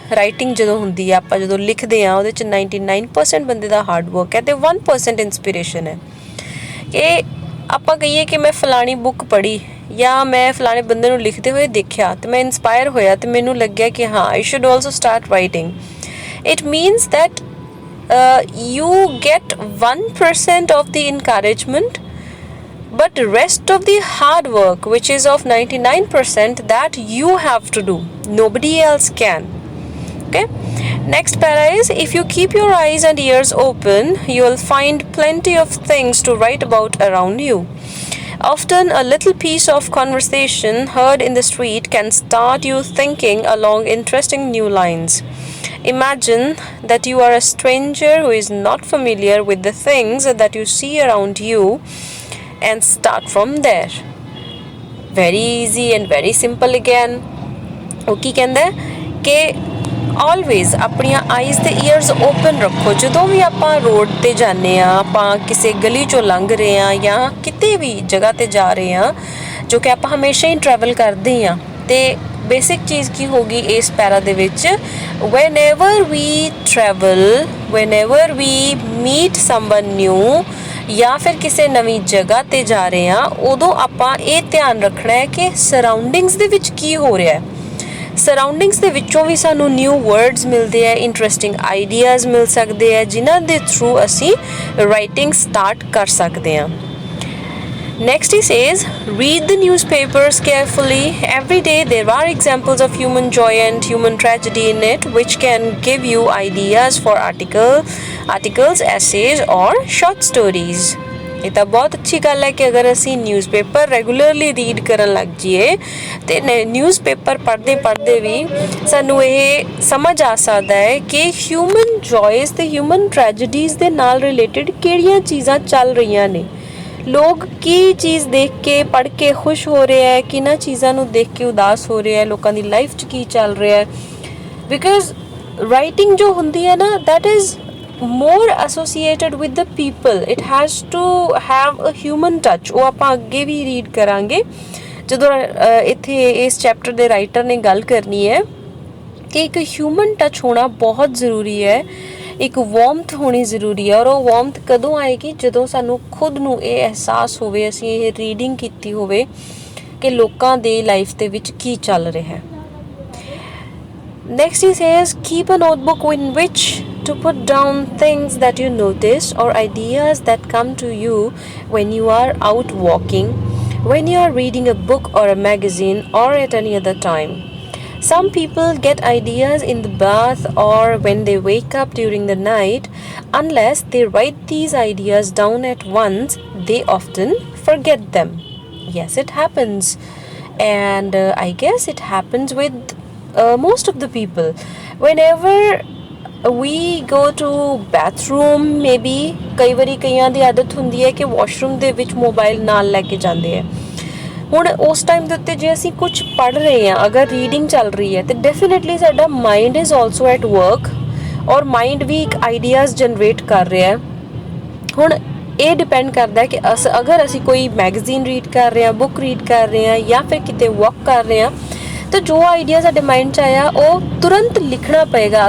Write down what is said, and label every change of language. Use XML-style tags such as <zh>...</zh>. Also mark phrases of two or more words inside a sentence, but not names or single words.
<pa>ਰਾਈਟਿੰਗ ਜਦੋਂ ਹੁੰਦੀ ਹੈ, ਆਪਾਂ ਜਦੋਂ ਲਿਖਦੇ ਹਾਂ ਉਹਦੇ 'ਚ 99% ਬੰਦੇ ਦਾ</pa> <en>hard work</en> <pa>ਹੈ ਅਤੇ 1% ਇੰਸਪੀਰੇਸ਼ਨ ਹੈ। ਕਿ ਆਪਾਂ ਕਹੀਏ ਕਿ ਮੈਂ ਫਲਾਣੀ ਬੁੱਕ ਪੜ੍ਹੀ ਜਾਂ ਮੈਂ ਫਲਾਣੇ ਬੰਦੇ ਨੂੰ ਲਿਖਦੇ ਹੋਏ ਦੇਖਿਆ ਅਤੇ ਮੈਂ ਇੰਸਪਾਇਰ ਹੋਇਆ ਅਤੇ ਮੈਨੂੰ ਲੱਗਿਆ ਕਿ ਹਾਂ</pa> <en>I should also start writing. it means that you get 1% of the encouragement, but rest of the hard work, which is of 99%, that you have to do, nobody else can. Okay, next para is, if you keep your eyes and ears open, you will find plenty of things to write about around you. Often a little piece of conversation heard in the street can start you thinking along interesting new lines. Imagine that you are a stranger who is not familiar with the things that you see around you and start from there. Very easy and very simple again.</en> <pa>ਉਹ ਕੀ ਕਹਿੰਦਾ ਕਿ ਆਲਵੇਜ਼ ਆਪਣੀਆਂ ਆਈਜ਼ ਤੇ</pa> <en>ears open</en> <pa>ਰੱਖੋ। ਜਦੋਂ ਵੀ ਆਪਾਂ ਰੋਡ 'ਤੇ ਜਾਂਦੇ ਹਾਂ, ਆਪਾਂ ਕਿਸੇ ਗਲੀ 'ਚੋਂ ਲੰਘ ਰਹੇ ਹਾਂ ਜਾਂ ਕਿਤੇ ਵੀ ਜਗ੍ਹਾ 'ਤੇ ਜਾ ਰਹੇ ਹਾਂ ਜੋ ਕਿ ਆਪਾਂ ਹਮੇਸ਼ਾ ਹੀ ਟਰੈਵਲ ਕਰਦੇ ਹਾਂ, ਅਤੇ ਬੇਸਿਕ ਚੀਜ਼ ਕੀ ਹੋਗੀ ਇਸ ਪੈਰਾ ਦੇ ਵਿੱਚ,</pa> <en>whenever we travel, whenever we meet someone new</en> <pa>ਜਾਂ ਫਿਰ ਕਿਸੇ ਨਵੀਂ ਜਗ੍ਹਾ 'ਤੇ ਜਾ ਰਹੇ ਹਾਂ, ਉਦੋਂ ਆਪਾਂ ਇਹ ਧਿਆਨ ਰੱਖਣਾ ਹੈ ਕਿ ਸਰਾਊਂਡਿੰਗਸ ਦੇ ਵਿੱਚ ਕੀ ਹੋ ਰਿਹਾ ਹੈ। ਸਰਾਊਂਡਿੰਗਸ ਦੇ ਵਿੱਚੋਂ ਵੀ ਸਾਨੂੰ</pa> <en>new words</en> <pa>ਮਿਲਦੇ ਹੈ,</pa> <en>interesting ideas</en> <pa>ਮਿਲ ਸਕਦੇ ਹੈ, ਜਿਨ੍ਹਾਂ ਦੇ ਥਰੂ ਅਸੀਂ</pa> <en>writing start</en> <pa>ਕਰ ਸਕਦੇ ਹਾਂ।</pa> <en>Next he says, read the newspapers carefully. Every day there are examples of human joy and human tragedy in it, which can give you ideas for articles, essays or short stories.</en> <pa>ਇਹ ਤਾਂ ਬਹੁਤ ਅੱਛੀ ਗੱਲ ਹੈ ਕਿ ਅਗਰ ਅਸੀਂ</pa> <en>newspaper regularly read</en> <pa>ਕਰਨ ਲੱਗ ਜਾਈਏ ਅਤੇ ਨਿਊਜ਼ਪੇਪਰ ਪੜ੍ਹਦੇ ਵੀ ਸਾਨੂੰ ਇਹ ਸਮਝ ਆ ਸਕਦਾ ਹੈ ਕਿ</pa> <en>human joys</en> <pa>ਅਤੇ</pa> <en>human tragedies</en> <pa>ਦੇ ਨਾਲ ਰਿਲੇਟਡ ਕਿਹੜੀਆਂ ਚੀਜ਼ਾਂ ਚੱਲ ਰਹੀਆਂ ਨੇ। ਲੋਕ ਕੀ ਚੀਜ਼ ਦੇਖ ਕੇ ਪੜ੍ਹ ਕੇ ਖੁਸ਼ ਹੋ ਰਿਹਾ ਹੈ, ਕਿਹਨਾਂ ਚੀਜ਼ਾਂ ਨੂੰ ਦੇਖ ਕੇ ਉਦਾਸ ਹੋ ਰਿਹਾ ਹੈ, ਲੋਕਾਂ ਦੀ ਲਾਈਫ 'ਚ ਕੀ ਚੱਲ ਰਿਹਾ ਹੈ।</pa> <en>because writing</en> <pa>ਜੋ ਹੁੰਦੀ ਹੈ ਨਾ,</pa> <en>that is more associated with the people. It has to have a human touch.</en> <pa>ਉਹ ਆਪਾਂ ਅੱਗੇ ਵੀ ਰੀਡ ਕਰਾਂਗੇ ਜਦੋਂ ਇੱਥੇ ਇਸ ਚੈਪਟਰ ਦੇ ਰਾਈਟਰ ਨੇ ਗੱਲ ਕਰਨੀ ਹੈ ਕਿ ਇੱਕ</pa> <en>human touch</en> <pa>ਹੋਣਾ ਬਹੁਤ ਜ਼ਰੂਰੀ ਹੈ, ਇੱਕ ਵਾਰਮਥ ਹੋਣੀ ਜ਼ਰੂਰੀ ਹੈ। ਔਰ ਉਹ ਵਾਰਮਥ ਕਦੋਂ ਆਏਗੀ, ਜਦੋਂ ਸਾਨੂੰ ਖੁਦ ਨੂੰ ਇਹ ਅਹਿਸਾਸ ਹੋਵੇ, ਅਸੀਂ ਇਹ ਰੀਡਿੰਗ ਕੀਤੀ ਹੋਵੇ ਕਿ ਲੋਕਾਂ ਦੇ ਲਾਈਫ ਦੇ ਵਿੱਚ ਕੀ ਚੱਲ ਰਿਹਾ ਹੈ।</pa> <en>Next he says, keep a notebook in which to put down things that you notice or ideas that come to you when you are out walking, when you are reading a book or a magazine, or at any other time. Some people get ideas in the bath or when they wake up during the night. Unless they write these ideas down at once, they often forget them. Yes, it happens. And I guess it happens with most of the people. Whenever we go to bathroom maybe</en> <pa>ਕਈ ਵਾਰੀ ਕਈਆਂ ਦੀ ਆਦਤ ਹੁੰਦੀ ਹੈ ਕਿ ਵਾਸ਼ਰੂਮ ਦੇ ਵਿੱਚ ਮੋਬਾਈਲ ਨਾਲ ਲੈ ਕੇ ਜਾਂਦੇ ਹੈ। ਹੁਣ ਉਸ ਟਾਈਮ ਦੇ ਉੱਤੇ ਜੇ ਅਸੀਂ ਕੁਝ ਪੜ੍ਹ ਰਹੇ ਹਾਂ, ਅਗਰ ਰੀਡਿੰਗ ਚੱਲ ਰਹੀ ਹੈ, ਤੇ ਡੈਫੀਨੇਟਲੀ ਸਾਡਾ</pa> <en>mind is also at work,</en> <pa>ਔਰ ਮਾਈਂਡ ਵੀ ਇੱਕ</pa> <en>ideas generate</en> <pa>ਕਰ ਰਿਹਾ ਹੈ। ਹੁਣ ਇਹ ਡਿਪੈਂਡ ਕਰਦਾ ਹੈ ਕਿ ਅਗਰ ਅਸੀਂ ਕੋਈ</pa> <en>magazine read</en> <pa>ਕਰ ਰਹੇ ਹਾਂ,</pa> <en>book read</en> <pa>ਕਰ ਰਹੇ ਹਾਂ, ਜਾਂ ਫਿਰ ਕਿਤੇ ਵਾਕ ਕਰ ਰਹੇ ਹਾਂ, ਤਾਂ ਜੋ ਆਈਡੀਆ ਸਾਡੇ ਮਾਈਂਡ 'ਚ ਆਇਆ ਉਹ ਤੁਰੰਤ ਲਿਖਣਾ ਪਏਗਾ।</pa>